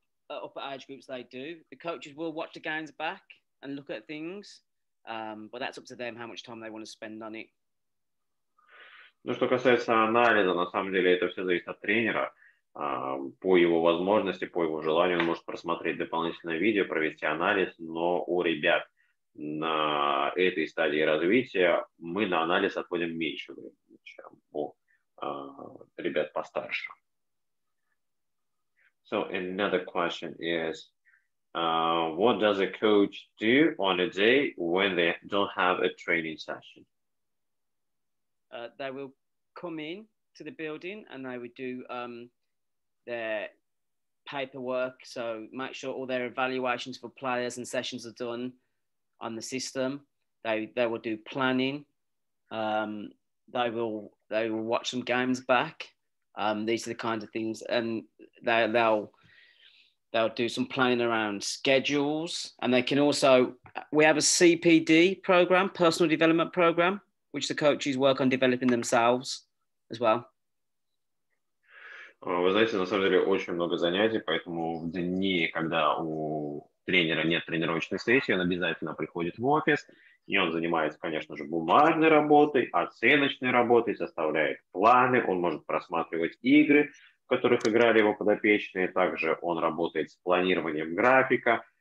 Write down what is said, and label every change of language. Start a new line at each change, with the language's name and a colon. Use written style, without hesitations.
English: Upper age groups they do. The coaches will watch the games back and look at things, but that's up to them how much time they want to spend on it.
Russian: Ну, что касается анализа, на самом деле это все зависит от тренера. По его возможности, по его желанию он может просмотреть дополнительное видео, провести анализ, но у ребят на этой стадии развития мы на анализ отводим меньше времени, чем у ребят постарше.
English: So another question is, what does a coach do on a day when they don't have a training session? They will come in to the building and they would do their paperwork. So make sure all their evaluations for players and sessions are done on the system. They will do planning. They will watch some games back. These are the kinds of things, and they'll do some planning around schedules. And they can also, we have a CPD program, personal development program, which the coaches work on developing themselves as well.
Russian: Вы знаете, на самом деле очень много занятий, поэтому в дни, когда у тренера нет тренировочной сессии, он обязательно приходит в офис, и он занимается, конечно же, бумажной работой, оценочной работой, составляет планы, он может просматривать игры, в которых играли его подопечные, также он работает с планированием графика.